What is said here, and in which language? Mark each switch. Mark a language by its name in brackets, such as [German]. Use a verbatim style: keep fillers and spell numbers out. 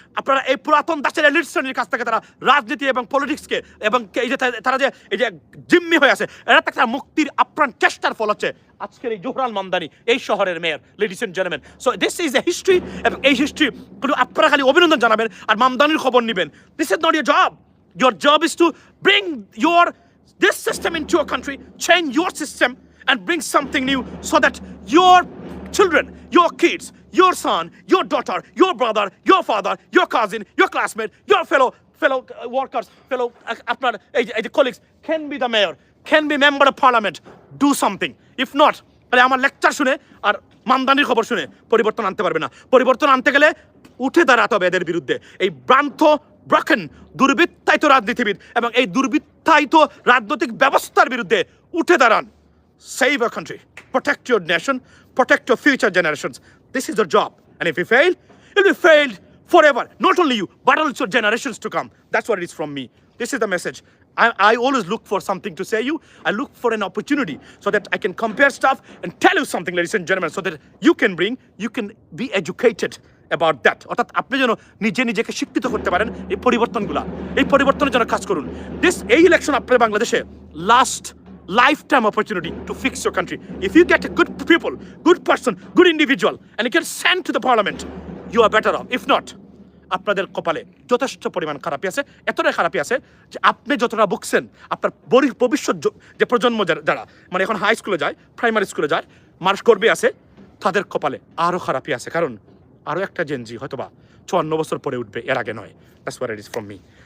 [Bangla] আপনারা এই পুরাতন দাসের এলিট শ্রেণীর কাছ থেকে তারা রাজনীতি এবং পলিটিক্সকে এবং এই যে তারা যে এই যে জিম্মি হয়ে আছে, এরা থেকে তারা মুক্তির আপ্রাণ চেষ্টার ফল হচ্ছে আজকের এই জোহরান মামদানি, এই শহরের mayor. Ladies and gentleman, [English] so this is a history, [Bangla] এবং এই হিস্ট্রি কিন্তু আপনারা খালি অভিনন্দন জানাবেন আর মামদানির খবর নেবেন। [English] This is not your job. Your job is to bring your this system into your country, change your system and bring something new so that your children, your kids, your son, your daughter, your brother, your father, your cousin, your classmate, your fellow fellow uh, workers, fellow uh, apnar eh, eh, colleagues can be the mayor, can be member of parliament. Do something. [Bangla] If not, তাহলে আমার lecture শুনে আর মামদানির খবর শুনে পরিবর্তন আনতে পারবে না। পরিবর্তন আনতে গেলে উঠে দাঁড়াতে হবে এদের বিরুদ্ধে, এই ভ্রান্ত ব্রাকেন দুর্বৃত্তায়িত রাজনীতিবিদ এবং এই দুর্বৃত্তায়িত রাজনৈতিক ব্যবস্থার বিরুদ্ধে উঠে দাঁড়ান। [English] Save our country, protect your nation, protect your future generations. This is your job, and if you fail, you'll be failed forever, not only you but also generations to come. That's what it is from me. This is the message. I, I always look for something to say you. I look for an opportunity so that I can compare stuff and tell you something, ladies and gentlemen, so that you can bring, you can be educated about that. [Bangla] অর্থাৎ আপনি যেন নিজে নিজেকে শিক্ষিত করতে পারেন এই পরিবর্তনগুলা, এই পরিবর্তনের জন্য কাজ করুন। [English] this [Bangla] এই ইলেকশন আপনার বাংলাদেশে [English] Last lifetime opportunity to fix your country. If you get a good people, good person, good individual, and you can send to the parliament, you are better off. [Bangla] If not, আপনাদের কপালে যথেষ্ট পরিমাণ খারাপি আছে, এতটাই খারাপি আছে যে আপনি যতটা ভুগছেন আপনার বরি- ভবিষ্যৎ য- যে প্রজন্ম যারা- যারা মানে এখন হাই স্কুলে যায়, প্রাইমারি স্কুলে যায়, মানুষ করবে আছে, তাদের কপালে আরও খারাপি আছে, কারণ আরও একটা জেনজি হয়তো বা চুয়ান্ন বছর পরে উঠবে, এর আগে নয়। [English] That's what it is from me.